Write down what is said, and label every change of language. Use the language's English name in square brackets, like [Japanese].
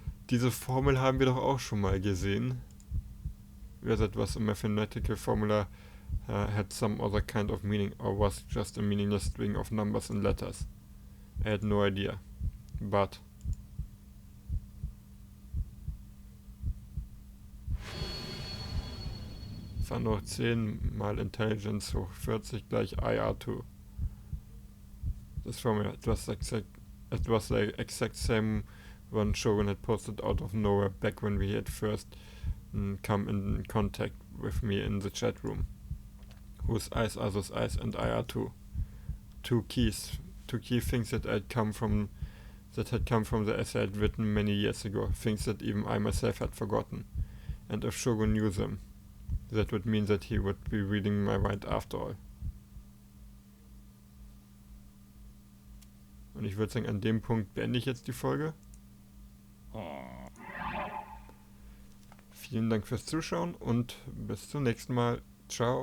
[German] Diese Formel haben wir doch auch schon mal gesehen. [English] Was it was a mathematical formula had some other kind of meaning or was just a meaningless string of numbers and letters. I had no idea. [German] But Fun hoch 10 mal Intelligence hoch 40 gleich IR2. [English] This formula, it was the exact same one Shogun had posted out of nowhere back when we had first come in contact with me in the chat room. Whose eyes are those eyes and IR2? Two key things that had come from the essay I'd written many years ago, things that even I myself had forgotten. And if Shogun knew them, that would mean that he would be reading my mind after all. [German] Und ich würde sagen, an dem Punkt beende ich jetzt die Folge. Vielen Dank fürs Zuschauen und bis zum nächsten Mal. Ciao.